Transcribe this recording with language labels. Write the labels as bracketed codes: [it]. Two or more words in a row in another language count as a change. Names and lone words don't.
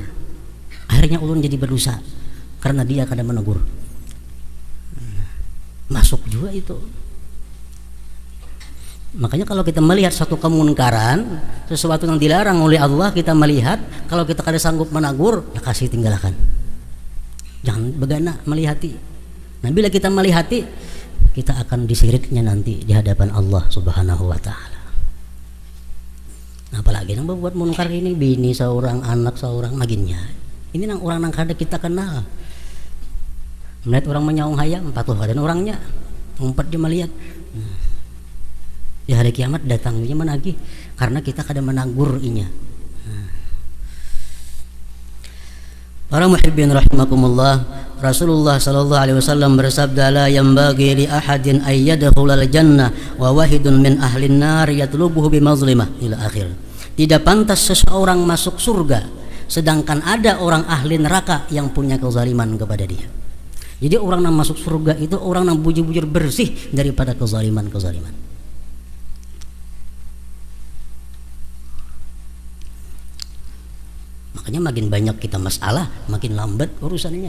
[bjn] Akhirnya ulun jadi berdosa karena dia kadang menegur. [id] Masuk juga itu. Makanya kalau kita melihat satu kemunkaran, sesuatu yang dilarang oleh Allah, kita melihat, kalau kita kada sanggup menegur, ya kasih tinggalkan. [bjn] Jangan begana melihati. Nah, bila kita melihati, kita akan disiriknya nanti di hadapan Allah [ar] سبحانه وتعالى. [bjn] Nah, apalagi yang berbuat munkar ini, bini seorang, anak seorang, maginnya. Ini nang orang nang kada kita kenal. Melihat orang menyaung hayam, patuh dan orangnya ngumpet dia melihat. Di hari kiamat datangnya menagih karena kita kada menagur inya. [id] Para [ar] محبين رحمكم الله, [id] Rasulullah [ar] صلى الله عليه وسلم [id] bersabda, [ar] لا ينبغي لأحد أن يدخل الجنة وواحد من أهل النار يطلبه بمظلمة إلى آخر. [id] Tidak pantas seseorang masuk surga sedangkan ada orang ahli neraka yang punya kezaliman kepada dia. Jadi orang yang masuk surga itu orang yang bujur-bujur bersih daripada kezaliman-kezaliman. Makanya makin banyak kita masalah, makin lambat urusannya.